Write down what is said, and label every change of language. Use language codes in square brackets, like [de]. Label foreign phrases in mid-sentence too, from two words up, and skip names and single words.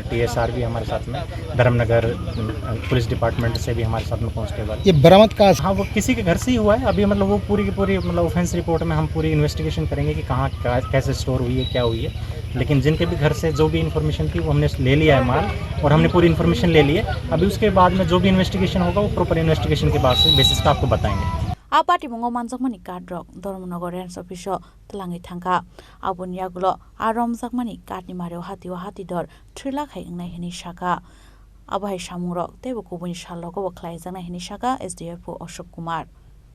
[hi] TSR भी हमारे साथ में, धर्मनगर पुलिस डिपार्टमेंट से भी हमारे साथ में पहुँचने के बाद ये बरामद का हाँ वो किसी के घर से ही हुआ है. अभी मतलब वो पूरी की पूरी मतलब [en] offense report [hi] में हम पूरी इन्वेस्टिगेशन करेंगे कि कहाँ कैसे स्टोर हुई है, क्या हुई है. लेकिन जिनके भी घर से जो भी इन्फॉर्मेशन थी वो हमने ले लिया है माल, और हमने पूरी इन्फॉर्मेशन ले ली है. अभी उसके बाद में जो भी इन्वेस्टिगेशन होगा वो [en] proper investigation [hi] के बाद से बेसिस पे आपको बताएंगे. [trp] Apati mungo manjakmani kadrok Dharmanagor [en] range officer [trp] tlangi thangka aboni yagulo aromjakmani kadni mareo hati dor 3 lakh hai ngnai hini Saka abahai samurok tebo kubuni salogo khlaijaknai hini Saka SDF Ashok Kumar.